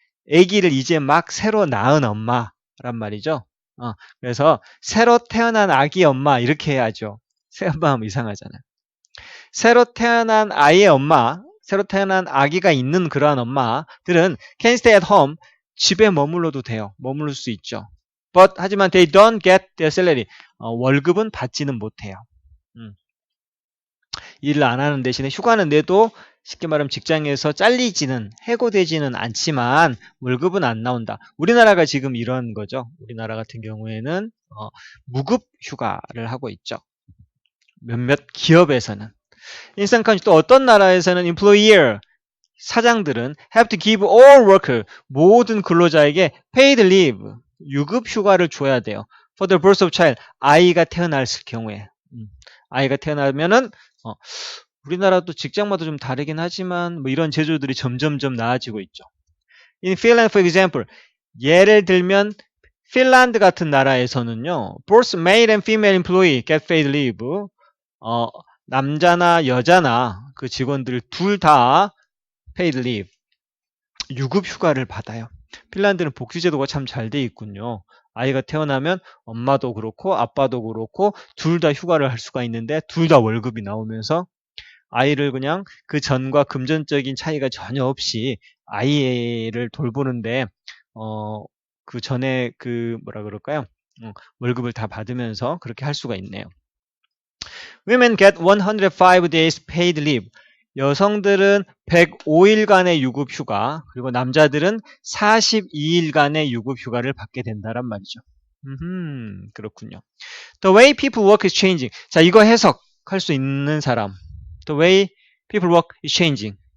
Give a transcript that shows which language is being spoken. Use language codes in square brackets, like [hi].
[ko] 아기를 이제 막 새로 낳은 엄마란 말이죠. 그래서 새로 태어난 아기 엄마 이렇게 해야죠. 새엄마 하면 이상하잖아요. 새로 태어난 아이의 엄마, 새로 태어난 아기가 있는 그러한 엄마들은 [en] can stay at home, [ko] 집에 머물러도 돼요. 머무를 수 있죠. [en] But [ko] 하지만 [en] they don't get their salary, [ko] 월급은 받지는 못해요. 일을 안 하는 대신에 휴가는 내도 쉽게 말하면 직장에서 잘리지는 해고되지는 않지만 월급은 안 나온다. 우리나라가 지금 이런 거죠. 우리나라 같은 경우에는 무급 휴가를 하고 있죠. 몇몇 기업에서는. 인상칸 또 어떤 나라에서는 employer 사장들은 [en] have to give all worker [ko] 모든 근로자에게 paid leave 유급 휴가를 줘야 돼요. [en] For the birth of child [ko] 아이가 태어났을 경우에 아이가 태어나면은 우리나라도 직장마다 좀 다르긴 하지만 뭐 이런 제도들이 점점점 나아지고 있죠. [en] In Finland, for example, [ko] 예를 들면 핀란드 같은 나라에서는요, [en] both male and female employee get paid leave. [ko] 남자나 여자나 그 직원들 둘 다 paid leave, 유급 휴가를 받아요. 핀란드는 복지제도가 참 잘 돼 있군요. 아이가 태어나면 엄마도 그렇고 아빠도 그렇고 둘 다 휴가를 할 수가 있는데 둘 다 월급이 나오면서 아이를 그냥 그 전과 금전적인 차이가 전혀 없이 아이를 돌보는데 그 전에 그 뭐라 그럴까요? 월급을 다 받으면서 그렇게 할 수가 있네요. [en] Women get 105 days paid leave. [ko] 여성들은 105일간의 유급 휴가, 그리고 남자들은 42일간의 유급 휴가를 받게 된다란 말이죠. 그렇군요. [en] The way people work is changing. [ko] 자, 이거 해석할 수 있는 사람. [en] The way people work is changing.